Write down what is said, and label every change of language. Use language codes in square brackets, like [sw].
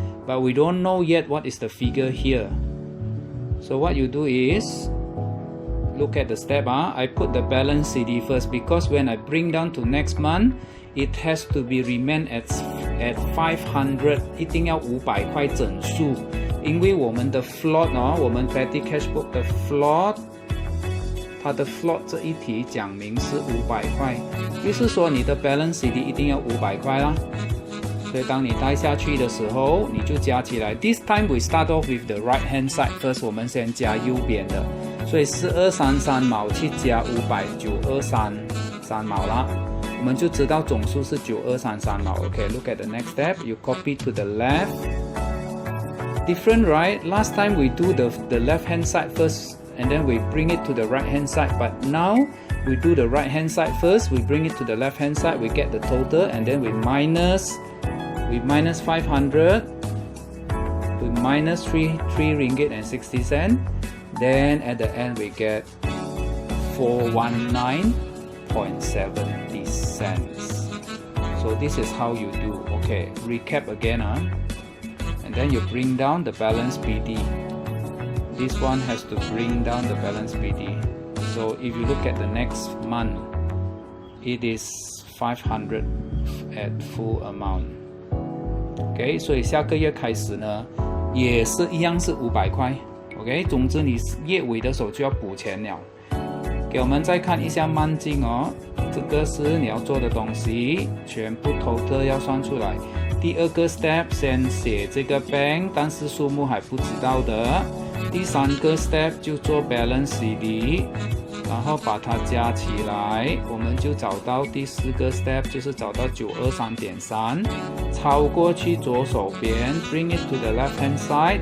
[en] But we don't know yet what is the figure here. So what you do is, look at the step. I put the balance CD first because when I bring down to next month, it has to be remain at 500. [zh] 一定要500块整数。因为我们的 float 我们 petty cash book 的 float， 它的 float 这一题讲明是500块，就是说你的 balance CD 一定要500块啦。所以当你带下去的时候，你就加起来。 [en] This time we start off with the right hand side first， [zh] 我们先加右边的，所以4233毛去加500，9233毛啦。我们就知道总数是9233毛。 [en] Okay, look at the next step. You copy to the left. Different, right? Last time we do the left hand side first and then we bring it to the right hand side, but now we do the right hand side first, we bring it to the left hand side, we get the total, and then we minus 500, we minus 3 ringgit and 60 cents, then at the end we get 419.70 cents. So this is how you do. Okay, recap again. And then you bring down the balance PD. This one has to bring down the balance PD. So if you look at the next month, it is 500 at full amount. [zh] OK， 所以下个月开始呢，也是一样是500块。 OK， 总之你月尾的时候就要补钱了。给我们再看一下慢镜哦，这个是你要做的东西，全部 total 要算出来。第二个 step 先写这个 bank， 但是数目还不知道的。第三个 step 就做 balance CD。然后把它加起来，我们就找到第4个 step， 就是找到923.3，抄过去左手边 ， [en] bring it to the left hand side.